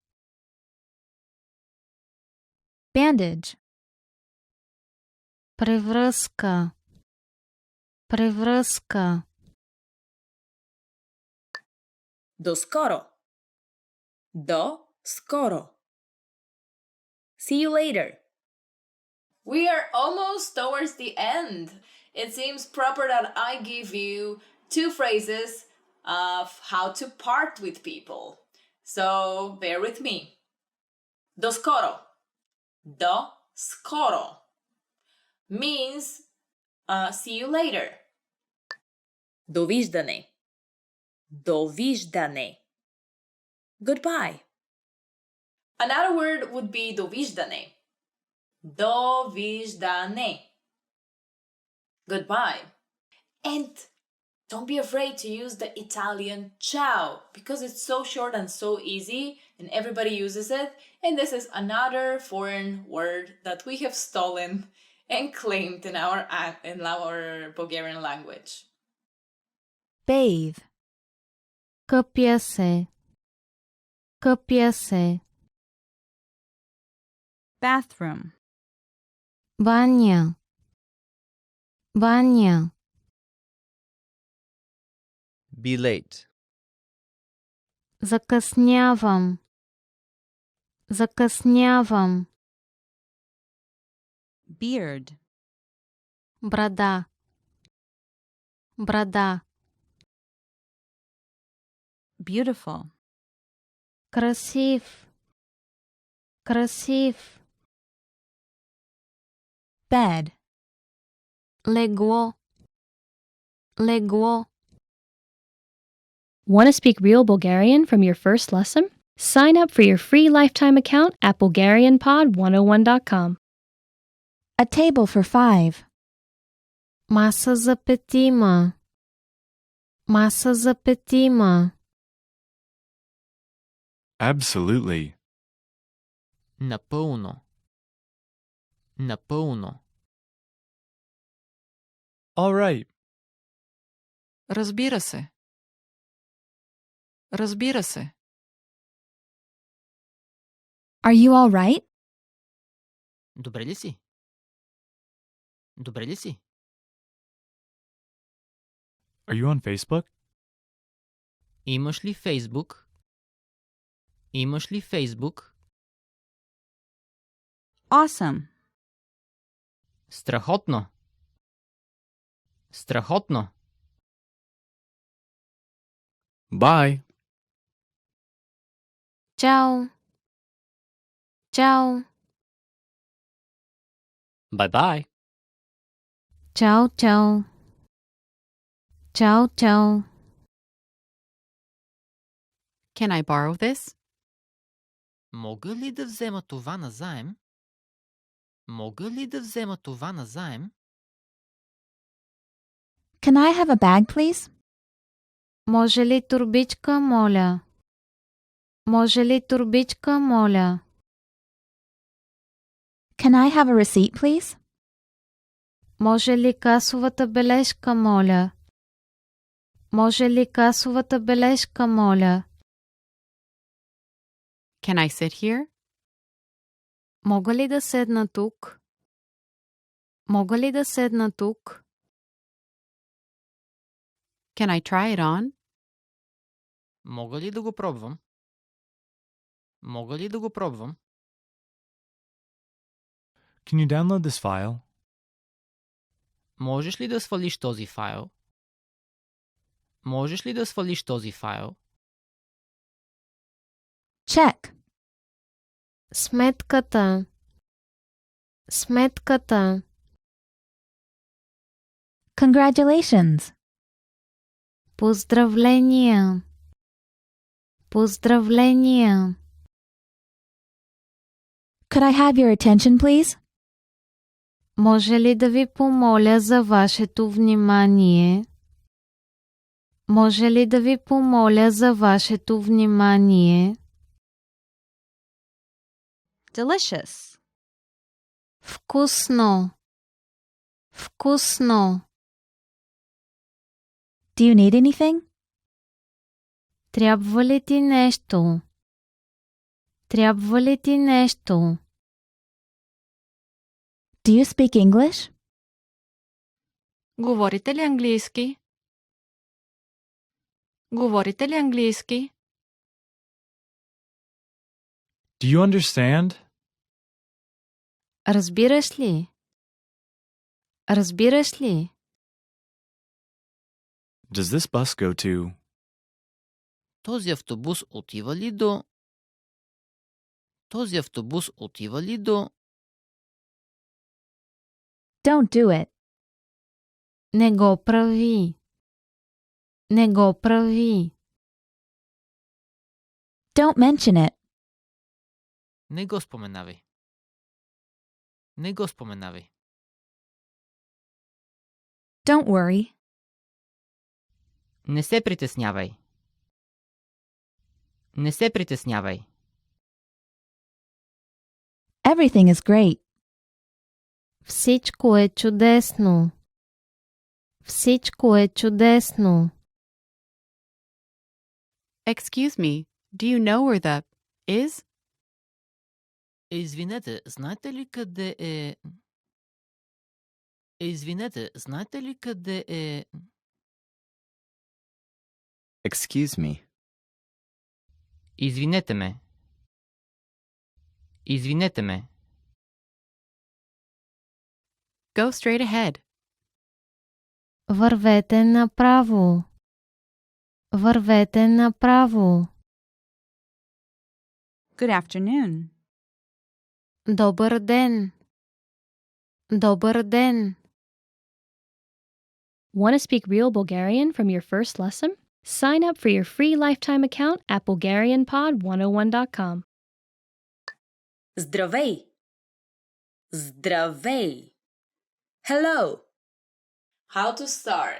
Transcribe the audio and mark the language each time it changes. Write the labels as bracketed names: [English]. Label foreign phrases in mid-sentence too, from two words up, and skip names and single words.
[English] Bandage. [Bulgarian] Превръзка. Превръзка. До скоро. До скоро. [English] See you later. We are almost towards the end. It seems proper that I give you two phrases of how to part with people. So bear with me. [Bulgarian] До скоро. До скоро [English] means see you later. [Bulgarian] Довиждане. Довиждане. [English] Goodbye. Another word would be довиждане. [Bulgarian] Довиждане. [English] Goodbye. And don't be afraid to use the Italian ciao because it's so short and so easy and everybody uses it. And this is another foreign word that we have stolen and claimed in our Bulgarian language. Bathe. [Bulgarian] Къпя се. Къпя се. [English] Bathroom. [Bulgarian] Баня. Баня. [English] Be late. [Bulgarian] Закъснявам. Закъснявам. [English] Beard. [Bulgarian] Брада. Брада. [English] Beautiful. [Bulgarian] Красив. Красив. [English] Bed. [Bulgarian] Легло. Легло. [English] Want to speak real Bulgarian from your first lesson? Sign up for your free lifetime account at BulgarianPod101.com. A table for 5. [Bulgarian] Маса за петима. Маса за петима. [English] Absolutely. [Bulgarian] Напълно. Напълно. [English] All right. [Bulgarian] Разбира се. Разбира се. [English] Are you all right? [Bulgarian] Добре ли си? Добре ли си? [English] Are you on Facebook? [Bulgarian] Имаш ли Фейсбук? Имаш ли Фейсбук? [English] Awesome. [Bulgarian] Страхотно. Страхотно. [English] Bye. [Bulgarian] Чао. Чао. [English] Bye-bye. [Bulgarian] Чао, чао. Чао, чао. [English] Can I borrow this? [Bulgarian] Мога ли да взема това назаем? Мога ли да взема това назаем? [English] Can I have a bag, please? [Bulgarian] Може ли турбичка, моля? Може ли турбичка, моля? [English] Can I have a receipt, please? [Bulgarian] Може ли касовата бележка, моля? Може ли касовата бележка, моля? [English] Can I sit here? [Bulgarian] Мога ли да седна тук? Мога ли да седна тук? [English] Can I try it on? [Bulgarian] Мога ли да го пробвам? Мога ли да го пробвам? [English] Can you download this file? [Bulgarian] Можеш ли да свалиш този файл? Можеш ли да свалиш този файл? [English] Check. [Bulgarian] Сметката. Сметката. [English] Congratulations. [Bulgarian] Поздравления. Поздравления. [English] Could I have your attention, please? [Bulgarian] Може ли да ви помоля за вашето внимание? Може ли да ви помоля за вашето внимание? [English] Delicious. [Bulgarian] Вкусно. Вкусно. [English] Do you need anything? [Bulgarian] Трябва ли ти нещо? Трябва ли ти нещо? [English] Do you speak English? [Bulgarian] Говорите ли английски? Говорите ли английски? [English] Do you understand? [Bulgarian] Разбираш ли? Разбираш ли? [English] Does this bus go to? [Bulgarian] Този автобус отива ли до... Този автобус отива ли до... [English] Don't do it. [Bulgarian] Не го прави. Не го прави. [English] Don't mention it. [Bulgarian] Не го споменавай. Не го споменавай. [English] Don't worry. [Bulgarian] Не се притеснявай. Не се притеснявай. [English] Everything is great. [Bulgarian] Всичко е чудесно. Всичко е чудесно. [English] Excuse me, do you know where that is? [Bulgarian] Извинете, знаете ли къде е... Извинете, знаете ли къде е... [English] Excuse me. [Bulgarian] Извинете ме. Извинете ме. [English] Go straight ahead. [Bulgarian] Вървете направо. Вървете направо. [English] Good afternoon. [Bulgarian] Добър ден. Добър ден. [English] Want to speak real Bulgarian from your first lesson? Sign up for your free lifetime account at BulgarianPod101.com. [Bulgarian] Здравей! Здравей! [English] Hello! How to start?